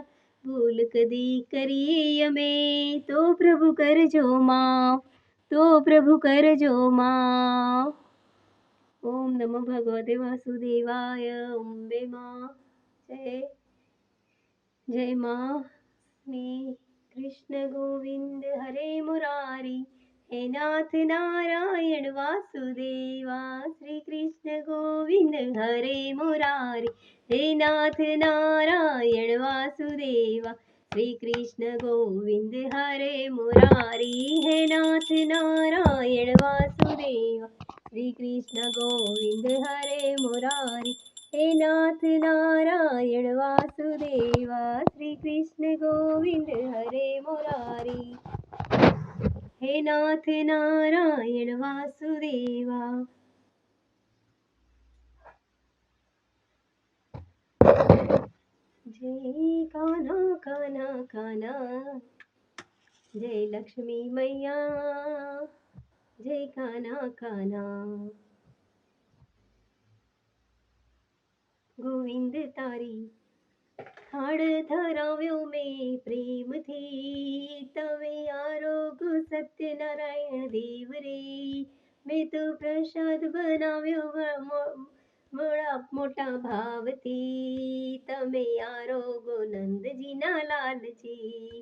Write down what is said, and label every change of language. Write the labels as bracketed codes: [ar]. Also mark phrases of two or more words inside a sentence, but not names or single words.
[gu] ભૂલ કદી કરીએ અમે, તો પ્રભુ કરજો માફ. [sa] ઓમ નમો ભગવતે વાસુદેવાય. [gu] અંબે માં જય. જય માં [sa] ने कृष्ण गोविंद हरे मुरारी, हे नाथ नारायण वासुदेवा। श्री कृष्ण गोविंद हरे मुरारी, हे नाथ नारायण वासुदेवा। श्री कृष्ण गोविंद हरे मुरारी, हे नाथ नारायण वासुदेवा। श्री कृष्ण गोविंद हरे मुरारी, हे नाथ नारायण वासुदेवा। श्री कृष्ण गोविंद हरे मुरारी, हे नाथ नारायण वासुदेवा। [hi] जय कान्हा कान्हा कान्हा, जय लक्ष्मी मैया, जय कान्हा कान्हा। [gu] ગોવિંદ તારી થાળ ધરાવ્યો મેં પ્રેમથી, તમે આરોગો સત્યનારાયણ દેવ રે। મેં તો પ્રસાદ બનાવ્યો મોટા ભાવથી, તમે આરોગો નંદજીના લાલજી।